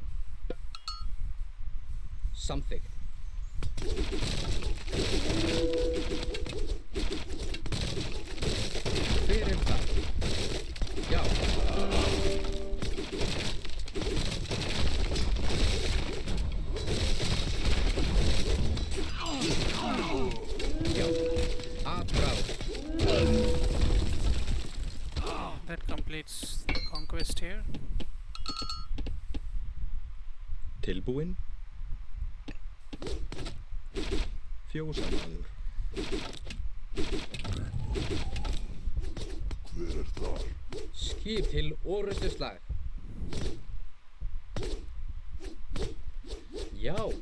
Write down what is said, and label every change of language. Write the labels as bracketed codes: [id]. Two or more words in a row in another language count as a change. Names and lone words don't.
[is] Samþykkt. Hver er það? Já. Já. Afráð. [en] That completes the conquest here. [is] Tilbúinn. Fjósamaður. Hver þar? Skip til orrustuslag. Já.